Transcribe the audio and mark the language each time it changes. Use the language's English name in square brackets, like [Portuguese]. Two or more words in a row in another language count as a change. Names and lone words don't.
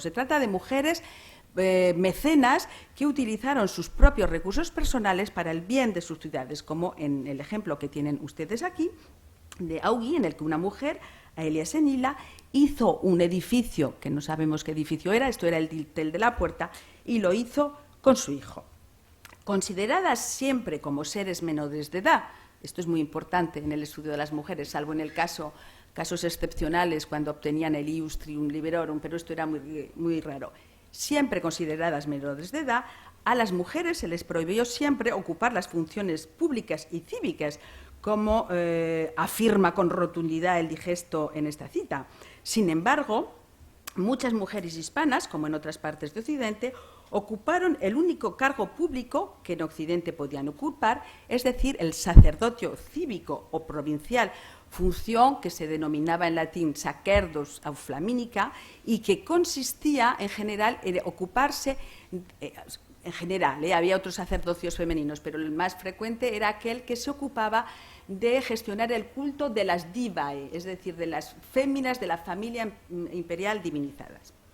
[Spanish] Se trata de mujeres mecenas que utilizaron sus propios recursos personales para el bien de sus ciudades, como en el ejemplo que tienen ustedes aquí, de Augi, en el que una mujer, Aelia Senila, hizo un edificio, que no sabemos qué edificio era, esto era el dintel de la puerta, y lo hizo con su hijo. Consideradas siempre como seres menores de edad, esto es muy importante en el estudio de las mujeres, salvo en el casos excepcionales cuando obtenían el [Latin] ius trium liberorum, [Spanish] pero esto era muy raro. Siempre consideradas menores de edad, a las mujeres se les prohibió siempre ocupar las funciones públicas y cívicas, como afirma con rotundidad el digesto en esta cita. Sin embargo, muchas mujeres hispanas, como en otras partes de Occidente, ocuparon el único cargo público que en Occidente podían ocupar, es decir, el sacerdocio cívico o provincial, función que se denominaba en latín [Latin] sacerdos auflaminica [Spanish] y que consistía en general en ocuparse, en general, había otros sacerdocios femeninos, pero el más frecuente era aquel que se ocupaba de gestionar el culto de las divae, es decir, de las féminas de la familia imperial divinizadas.